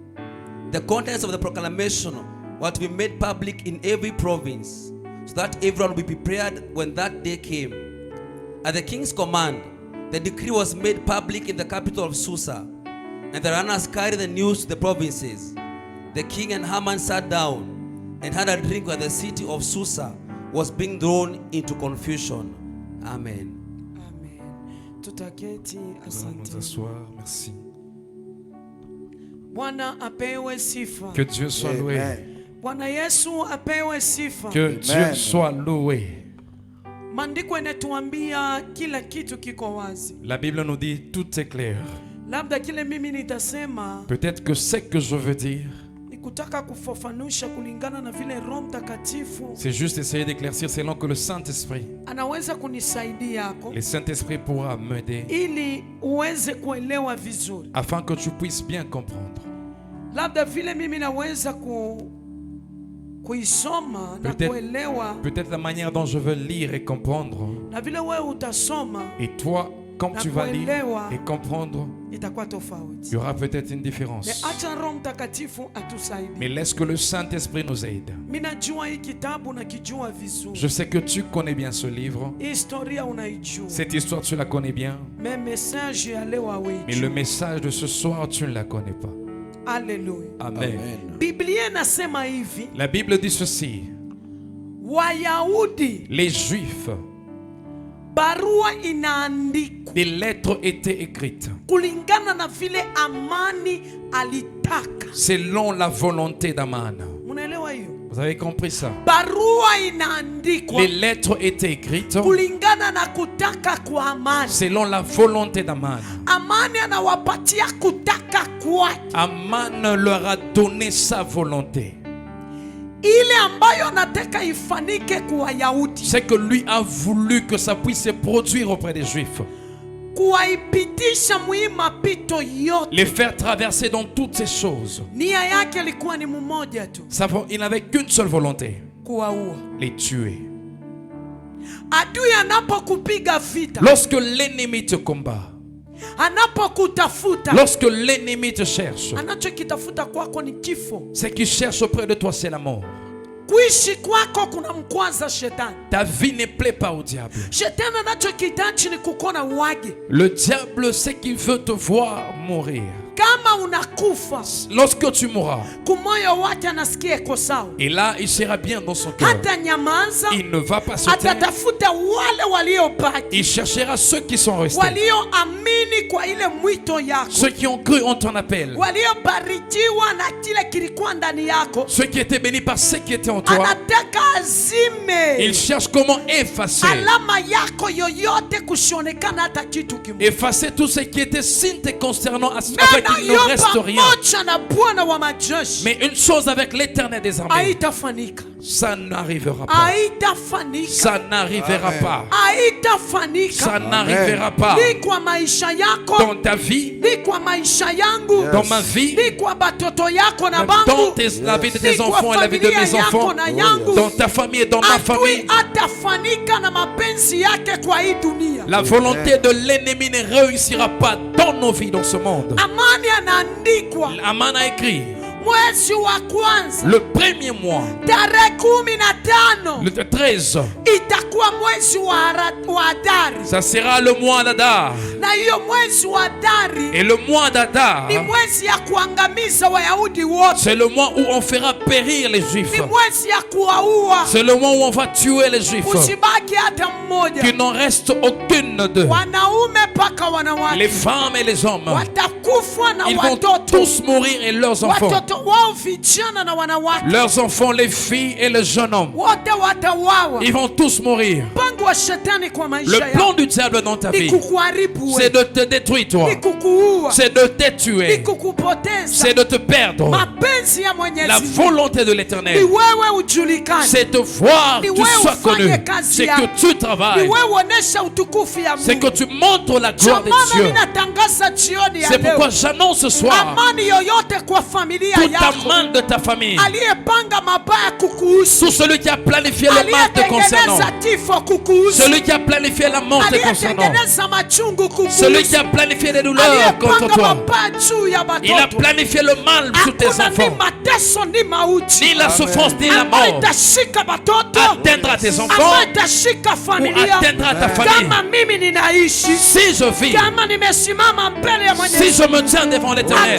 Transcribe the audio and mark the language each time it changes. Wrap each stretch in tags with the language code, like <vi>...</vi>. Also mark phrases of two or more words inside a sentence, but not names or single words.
<en>The contents of the proclamation were to be made public in every province, so that everyone would be prepared when that day came. At the king's command, the decree was made public in the capital of Susa, and the runners carried the news to the provinces. The king and Haman sat down and had a drink while the city of Susa was being thrown into confusion. Amen.</en> <sw>Amen. Tutaketi.</sw> <fr>Nous allons nous</fr> <sw>Asante.</sw> <fr>asseoir. Merci.</fr> <sw>Bwana apewe sifa.</sw> <fr>Que Dieu soit loué.</fr> <sw>Amen. Bwana Yesu apewe sifa.</sw> <fr>Que Dieu soit loué.</fr> <sw>Maandiko inatuambia kila kitu kiko wazi.</sw> <fr>La Bible nous dit tout est clair.</fr> <sw>Labda kile mimi nitasema</sw> <fr>Peut-être que ce que je veux dire</fr> <sw>ni kutaka kufafanusha kulingana na vile Roho Mtakatifu</sw> <fr>C'est juste essayer d'éclaircir selon que le Saint-Esprit,</fr> <sw>anaweza kunisaidia yako</sw> <fr>le Saint-Esprit pourra m'aider</fr> <sw>ili uweze kuelewa vizuri.</sw> <fr>afin que tu puisses bien comprendre.</fr> <sw>Labda vile mimi naweza kuisoma na kuelewa,</sw> <fr>Peut-être la manière dont je veux lire et comprendre.</fr> <sw>na vile wewe utasoma</sw> <fr>Et toi, quand tu vas lire et comprendre,</fr> <sw>itakuwa</sw> <fr>il</fr> <sw>tofauti.</sw> <fr>y aura peut-être une différence.</fr> <sw>Acha Roho Mtakatifu atusaidie.</sw> <fr>Mais laisse que le Saint-Esprit nous aide.</fr> <sw>Mimi najua hii kitabu nakijua vizuri.</sw> <fr>Je sais que tu connais bien ce livre.</fr> <sw>Historia unaijua.</sw> <fr>Cette histoire, tu la connais bien.</fr> <sw>Mais message ya leo</sw> <fr>Mais le</fr> <sw>hauijui.</sw> <fr>message de ce soir, tu ne la connais pas.</fr> <sw>Haleluya.</sw> <fr>Amen.</fr> <sw>Biblia inasema hivi,</sw> <fr>La Bible dit ceci.</fr> <sw>Wayahudi</sw> <fr>Les Juifs,</fr> <sw>barua inaandikwa</sw> <fr>des lettres étaient écrites</fr> <sw>kulingana na vile Amani alitaka.</sw> <fr>selon la volonté d'Aman.</fr> <sw>Munaelewa hiyo?</sw> <fr>Vous avez compris ça?</fr> <sw>Barua inaandikwa</sw> <fr>Les lettres étaient écrites</fr> <sw>kulingana na kutaka kwa Amani.</sw> <fr>selon la volonté d'Aman.</fr> <sw>Amani anawapatia kutaka kwake,</sw> <fr>Aman leur a donné sa volonté.</fr> <sw>ile ambayo anataka ifanike kwa Wayahudi,</sw> <fr>C'est que lui a voulu que ça puisse se produire auprès des Juifs.</fr> <sw>kuwaipitisha mwi mapito yote.</sw> <fr>Les faire traverser dans toutes ces choses.</fr> <sw>Nia yake ilikuwa ni mmoja tu,</sw> <fr>Il n'avait qu'une seule volonté.</fr> <sw>kuwaua.</sw> <fr>Les tuer.</fr> <sw>Adui anapokupiga vita,</sw> <fr>Lorsque l'ennemi te combat,</fr> <sw>anapokutafuta,</sw> <fr>lorsque l'ennemi te cherche,</fr> <sw>anachokitafuta kwako ni kifo.</sw> <fr>ce qu'il cherche auprès de toi, c'est la mort.</fr> <sw>Kuishi kwako kuna mkwaza shetani.</sw> <fr>Ta vie ne plaît pas au diable.</fr> <sw>Shetani anachokihitaji ni kukona uage.</sw> <fr>Le diable, c'est qu'il veut te voir mourir.</fr> <sw>Kama unakufa,</sw> <fr>Lorsque tu mourras,</fr> <sw>kumoyo wake anasikia iko sawa,</sw> <fr>et là, il sera bien dans son cœur.</fr> <sw>hata nyamaza,</sw> <fr>Il ne va pas se taire.</fr> <sw>atatafuta wale waliobaki,</sw> <fr>Il cherchera ceux qui sont restés.</fr> <sw>walioamini kwa ile mwito yako,</sw> <fr>Ceux qui ont cru en ton appel.</fr> <sw>waliobarikiwa na kile kilikuwa ndani yako.</sw> <fr>Ceux qui étaient bénis par ce qui était en toi.</fr> <sw>Anataka azime</sw> <fr>Il cherche comment effacer.</fr> <sw>alama yako yoyote, kusionekana hata kitu kimoja.</sw> <fr>Effacer tout ce qui était signe te concernant afin qu'il ne reste rien.</fr> <sw>Pamoja na Bwana wa majeshi</sw> <fr>Mais une chose avec l'Éternel des armées,</fr> <sw>haitafanika,</sw> <fr>ça n'arrivera pas.</fr> <sw>haitafanika,</sw> <fr>Ça n'arrivera Amen. pas.</fr> <sw>haitafanika.</sw> <fr>Ça n'arrivera pas.</fr> <sw>Ni kwa maisha yako,</sw> <fr>Dans ta vie,</fr> <sw>ni kwa maisha yangu,</sw> <fr>dans ma vie,</fr> <sw>ni kwa batoto yako na</sw> <fr>dans</fr> <sw>bangu,</sw> <fr>la vie de tes</fr> <sw>ni kwa</sw> <fr>enfants et la vie de</fr> <sw>familia</sw> <fr>mes enfants,</fr> <sw>yako na yangu.</sw> <fr>dans ta famille et dans ma</fr> <sw>Adui</sw> <fr>famille.</fr> <sw>atafanika na mapenzi yake kwa hii dunia.</sw> <fr>La volonté de l'ennemi ne réussira pas dans nos vies, dans ce monde.</fr> <sw>Amani anaandikwa</sw> <fr>Aman a écrit</fr> <sw>mwezi wa kwanza</sw> <fr>le premier mois,</fr> <sw>tarehe 15</sw> <fr>le 13,</fr> <sw>itakuwa mwezi wa Adari,</sw> <fr>ça sera le mois d'Adar.</fr> <sw>na hiyo mwezi wa Adari</sw> <fr>Et le mois d'Adar,</fr> <sw>ni mwezi ya kuangamiza Wayahudi wote,</sw> <fr>c'est le mois où on fera périr les Juifs.</fr> <sw>ni mwezi ya kuwaua,</sw> <fr>C'est le mois où on va tuer les Juifs.</fr> <sw>usibaki hata mmoja.</sw> <fr>Qu'il n'en reste aucune d'eux.</fr> <sw>Wanaume mpaka</sw> <fr>Les</fr> <sw>wanawake</sw> <fr>femmes et les hommes.</fr> <sw>watakufa na</sw> <fr>Ils vont</fr> <sw>watoto,</sw> <fr>tous mourir et leurs enfants.</fr> <sw>watoto wao vijana na wanawake</sw> <fr>Leurs enfants, les filles et les jeunes hommes.</fr> <sw>wote watawawa.</sw> <fr>Ils vont tous mourir.</fr> <sw>Mpango wa shetani kwa</sw> <fr>Le</fr> <sw>maisha</sw> <fr>plan</fr> <sw>yako</sw> <fr>du diable dans ta</fr> <sw>ni</sw> <fr>vie,</fr> <sw>kukuharibu</sw> <fr>c'est</fr> <sw>wewe,</sw> <fr>de te détruire toi.</fr> <sw>ni kukuua,</sw> <fr>C'est de te</fr> <sw>ni</sw> <fr>tuer.</fr> <sw>kukupoteza.</sw> <fr>C'est de te perdre.</fr> <sw>Mapenzi ya</sw> <fr>La</fr> <sw>Mwenyezi Mungu</sw> <fr>volonté de</fr> <sw>ni</sw> <fr>l'Éternel,</fr> <sw>wewe ujulikane,</sw> <fr>c'est de voir</fr> <sw>Ni</sw> <fr>que tu</fr> <sw>wewe</sw> <fr>sois</fr> <sw>ufanye</sw> <fr>connu.</fr> <sw>kazi</sw> <fr>C'est</fr> <sw>yako.</sw> <fr>que tu</fr> <sw>ni</sw> <fr>travailles.</fr> <sw>wewe uonesha utukufu ya</sw> <fr>C'est que</fr> <sw>Mungu.</sw> <fr>tu montres la gloire de</fr> <sw>Maana</sw> <fr>Dieu.</fr> <sw>mimi natangaza jioni ya</sw> <fr>C'est</fr> <sw>leo,</sw> <fr>pourquoi j'annonce ce soir,</fr> <sw>amani yoyote kwa familia</sw> <fr>toute</fr> <sw>yako,</sw> <fr>amende de ta famille,</fr> <sw>aliyepanga mabaya kukuhusu,</sw> <fr>tout celui qui a planifié le mal te concernant,</fr> <sw>aliyetengeneza kifo kukuhusu,</sw> <fr>celui qui a planifié la mort te concernant,</fr> <sw>aliyetengeneza machungu</sw> <fr>celui qui</fr> <sw>kukuhusu,</sw> <fr>a planifié les douleurs contre</fr> <sw>aliyepanga</sw> <fr>toi,</fr> <sw>mabaya juu ya</sw> <fr>il a</fr> <sw>watoto,</sw> <fr>planifié le mal sur tes</fr> <sw>hakuna ni</sw> <fr>enfants.</fr> <sw>mateso ni mauti</sw> <fr>Ni la souffrance ni la</fr> <sw>ambayo</sw> <fr>mort</fr> <sw>itashika watoto,</sw> <fr>atteindra tes enfants</fr> <sw>ambayo itashika</sw> <fr>ou</fr> <sw>familia.</sw> <fr>atteindra ta famille.</fr> <sw>Kama mimi ninaishi,</sw> <fr>Si je vis,</fr> <sw>kama nimesimama mbele ya</sw> <fr>si</fr> <sw>Mwenyezi,</sw> <fr>je me tiens devant l'Éternel,</fr>